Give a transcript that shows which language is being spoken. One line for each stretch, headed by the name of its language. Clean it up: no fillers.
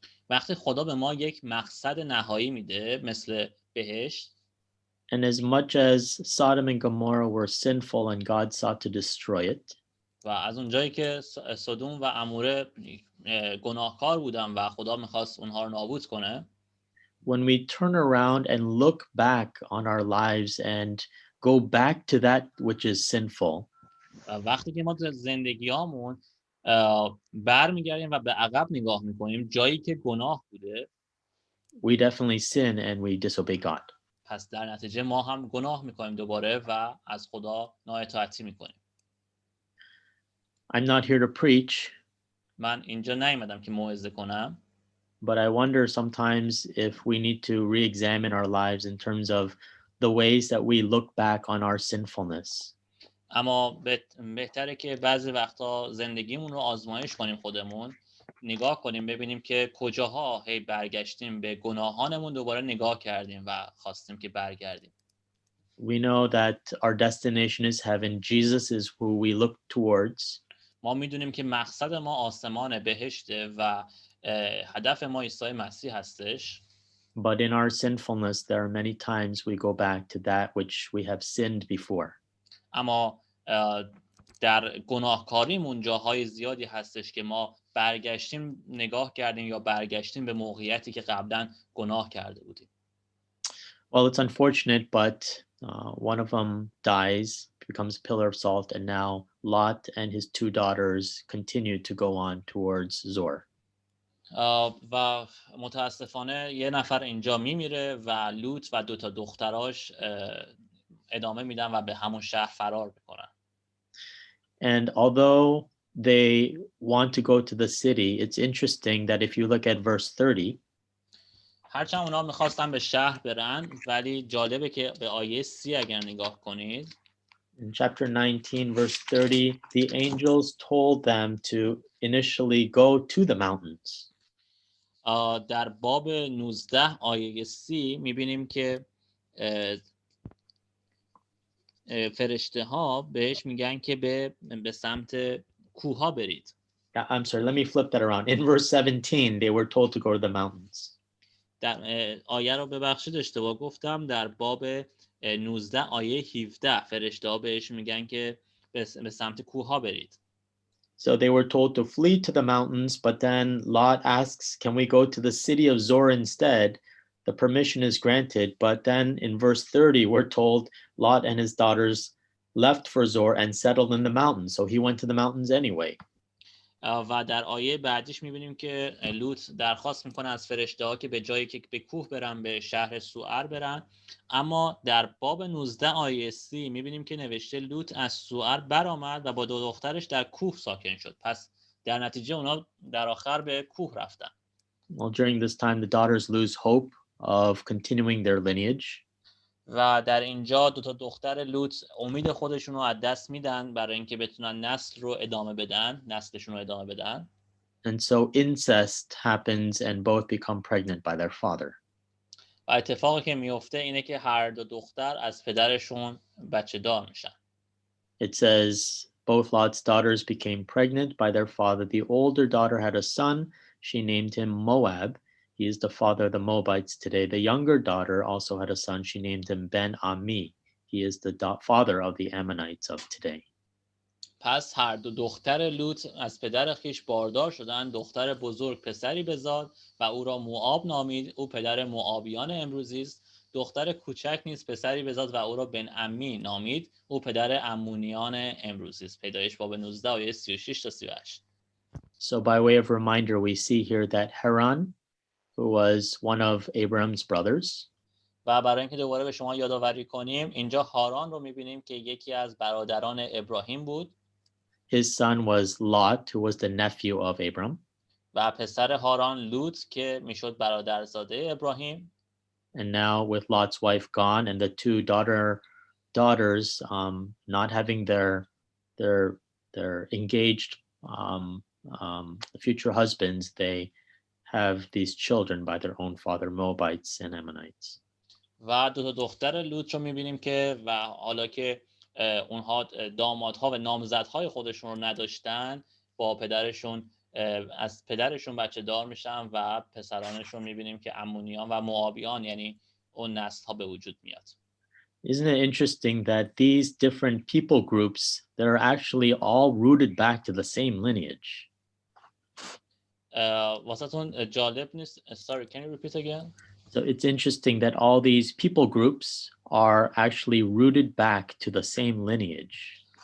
Persian: وقتی خدا به ما یک مقصد نهایی میده مثل بهشت،
English: and as much as Sodom and Gomorrah were sinful and God sought to destroy it,
Persian: و از اونجایی که سدوم و عموره گناهکار بودن و خدا میخواست اونها رو نابود کنه،
English: when we turn around and look back on our lives and go back to that which is sinful,
Persian: و وقتی که ما زندگیامون برمیگردیم و به عقب نگاه میکنیم جایی که گناه بوده،
English: we definitely sin and we disobey God.
Persian: پس در نتیجه ما هم گناه میکنیم دوباره و از خدا نااطاعتی میکنیم.
English: I'm not here to preach,
Persian: من اینجا نیومدم که موعظه کنم،
English: but I wonder sometimes if we need to re-examine our lives in terms of the ways that we look back on our sinfulness.
Persian: اما بهتره که بعضی وقتا زندگیمون رو آزمایش کنیم، خودمون نگاه کنیم ببینیم که کجاها هی برگشتیم به گناهانمون دوباره نگاه کردیم و خواستیم که برگردیم.
English: We know that our destination is heaven. Jesus is who we look towards.
Persian: ما میدونیم که مقصد ما آسمان بهشته و هدف ما عیسی مسیح هستش.
English: But in our sinfulness, there are many times we go back to that which we have sinned before.
Persian: اما در گناهکاریمون جاهای زیادی هستش که ما برگشتیم نگاه کردیم یا برگشتیم به موقعیتی که قبلا گناه کرده بودیم.
English: Well, it's unfortunate, but one of them dies, becomes a pillar of salt, and now Lot and his two daughters continue to go on towards Zor.
Persian: و متاسفانه یه نفر اینجا میمیره و لوط و 2 دختراش ادامه میدن و به همون شهر فرار میکنن.
English: And although they want to go to the city, it's interesting that if you look at verse 30,
Persian: هرچند اونا میخواستن به شهر برن، ولی جالبه که به آیه 30 اگر نگاه کنید،
English: in chapter 19, verse 30, the angels told them to initially go to the mountains.
Persian: در باب 19 آیه 30 میبینیم که فرشته ها بهش میگن که به سمت کوه برید.
English: I'm sorry, let me flip that around. In verse 17, they were told to go to the mountains.
Persian: در آیه رو ببخشید اشتباه گفتم، در باب 19 آیه 17 فرشته ها بهش میگن که به سمت کوه برید.
English: So they were told to flee to the mountains, but then Lot asks, can we go to the city of Zor instead? The permission is granted, but then in verse 30, we're told Lot and his daughters left for Zor and settled in the mountains. So he went to the mountains anyway.
Persian: و در آیه بعدیش میبینیم که لوط درخواست میکنه از فرشته ها که به جایی که به کوه برن به شهر سوئر برن، اما در باب 19 آیه 30 میبینیم که نوشته لوط از سوئر برآمد و با 2 دخترش در کوه ساکن شد. پس در نتیجه اونا در آخر به کوه رفتن.
English: Well, during this time, the daughters lose hope of continuing their lineage.
Persian: و در اینجا 2 دختر لوط امید خودشون رو از دست میدن برای اینکه بتونن نسلشون رو ادامه بدن.
English: And so incest happens and both become pregnant by their father.
Persian: و اتفاقی که میفته اینه که هر 2 دختر از پدرشون بچه دار میشن.
English: It says both Lot's daughters became pregnant by their father. The older daughter had a son. She named him Moab. He is the father of the Moabites today. The younger daughter also had a son. She named him Ben-Ami. He is the father of the Ammonites of today.
Persian: پس هر 2 دختر لوط از پدر خیش باردار شدند. دختر بزرگ پسری بزاد و او را موآب نامید. او پدر موآبیان امروزی است. دختر کوچک نیز پسری بزاد و او را بن امی نامید. او پدر امونیان امروزی است. پیدایش باب 19 آیه 36 تا 38.
English: So by way of reminder, we see here that Haran, who was one of Abraham's brothers,
Persian: و برای اینکه دوباره به شما یادآوری کنیم، اینجا هاران رو می‌بینیم که یکی از برادران ابراهیم بود.
English: his son was Lot, who was the nephew of Abram.
Persian: و پسر هاران لوط که میشد برادرزاده ابراهیم.
English: And now with Lot's wife gone and the two daughters not having their engaged the future husbands, they have these children by their own father, Moabites and Ammonites.
Persian: و دو تا دختر لوط رو میبینیم که و حالا که اونها دامادها و نامزدهای خودشون رو نداشتن، با پدرشون از پدرشون بچه دار میشن و پسرانشون میبینیم که امونیان و موآبیان، یعنی اون نسل ها به وجود میاد.
English: Isn't it interesting that these different people groups, they're actually all rooted back to the same lineage?
Persian: واسهتون جالب نیست؟
English: Sorry, can you repeat again? So it's interesting that all these people groups are actually rooted back to the same lineage.